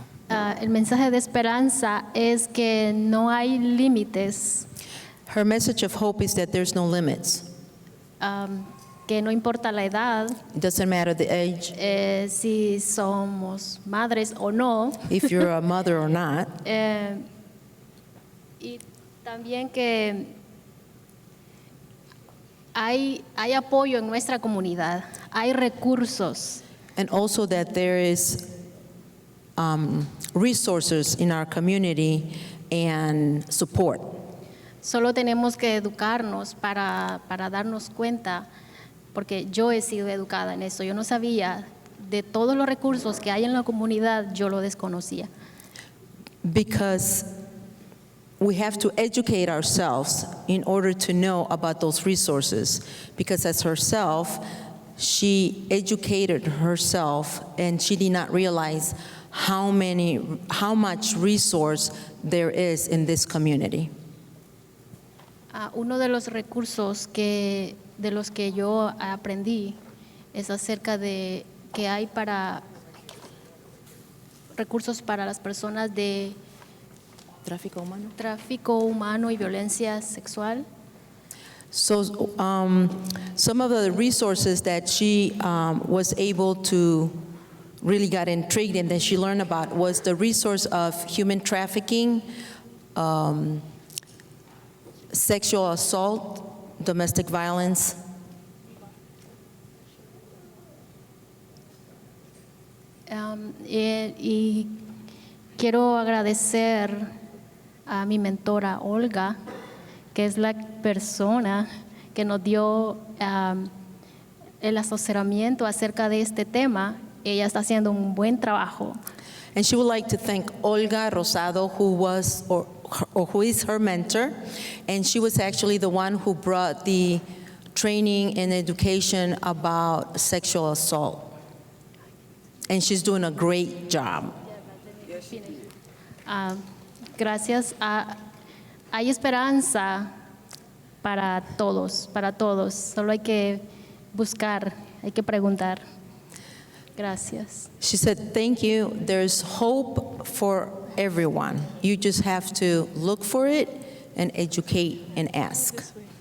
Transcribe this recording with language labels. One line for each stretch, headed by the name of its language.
Spanish: El mensaje de esperanza es que no hay límites.
English: Her message of hope is that there's no limits.
Spanish: Que no importa la edad.
English: It doesn't matter the age.
Spanish: Si somos madres o no.
English: If you're a mother or not.
Spanish: Y también que hay apoyo en nuestra comunidad, hay recursos.
English: And also that there is resources in our community and support.
Spanish: Solo tenemos que educarnos para darnos cuenta, porque yo he sido educada en eso. Yo no sabía de todos los recursos que hay en la comunidad, yo lo desconocía.
English: Because we have to educate ourselves in order to know about those resources. Because as herself, she educated herself and she did not realize how much resource there is in this community.
Spanish: Uno de los recursos de los que yo aprendí es acerca de que hay recursos para las personas de tráfico humano y violencia sexual.
English: So some of the resources that she was able to really got intrigued and that she learned about was the resource of human trafficking, sexual assault, domestic violence.
Spanish: Y quiero agradecer a mi mentora Olga, que es la persona que nos dio el asesoramiento acerca de este tema. Ella está haciendo un buen trabajo.
English: And she would like to thank Olga Rosado, who is her mentor, and she was actually the one who brought the training and education about sexual assault. And she's doing a great job.
Spanish: Gracias. Hay esperanza para todos. Solo hay que buscar, hay que preguntar. Gracias.
English: She said, thank you. There's hope for everyone. You just have to look for it and educate and ask.